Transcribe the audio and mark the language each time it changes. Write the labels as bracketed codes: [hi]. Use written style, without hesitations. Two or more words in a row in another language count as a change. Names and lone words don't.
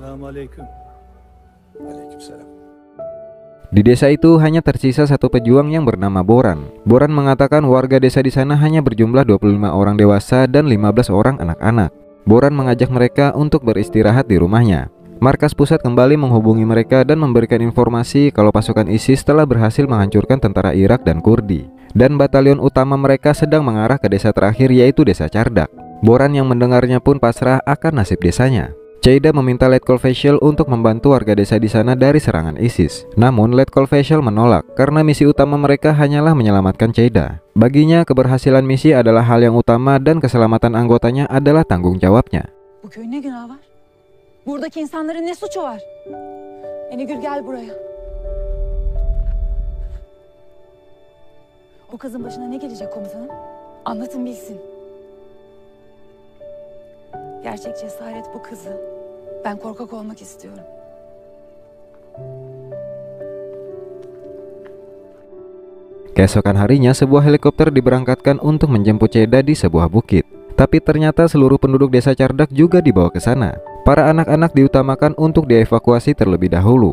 [tr] aleyküm. Aleykümselam. [id] Di desa itu hanya tersisa satu pejuang yang bernama Boran. Boran mengatakan warga desa di sana hanya berjumlah 25 orang dewasa dan 15 orang anak-anak. Boran mengajak mereka untuk beristirahat di rumahnya. Markas pusat kembali menghubungi mereka dan memberikan informasi kalau pasukan ISIS telah berhasil menghancurkan tentara Irak dan Kurdi, dan batalion utama mereka sedang mengarah ke desa terakhir, yaitu desa Cardak. Boran yang mendengarnya pun pasrah akan nasib desanya. Ceida meminta Letkol Faisal untuk membantu warga desa di sana dari serangan ISIS. Namun Letkol Faisal menolak karena misi utama mereka hanyalah menyelamatkan Ceida. Baginya keberhasilan misi adalah hal yang utama dan keselamatan anggotanya adalah tanggung jawabnya. [tr] Bu köyün ne günahı var? Buradaki insanların ne suçu var? Enigül gel buraya. O kızın başına ne gelecek komutanım? Anlatın bilsin. Gerçek cesaret bu kızı. Ben korkak olmak istiyorum. [id] Keesokan harinya sebuah helikopter diberangkatkan untuk menjemput Ceida di sebuah bukit. Tapi ternyata seluruh penduduk desa Cardak juga dibawa ke sana. Para anak-anak diutamakan untuk dievakuasi terlebih dahulu.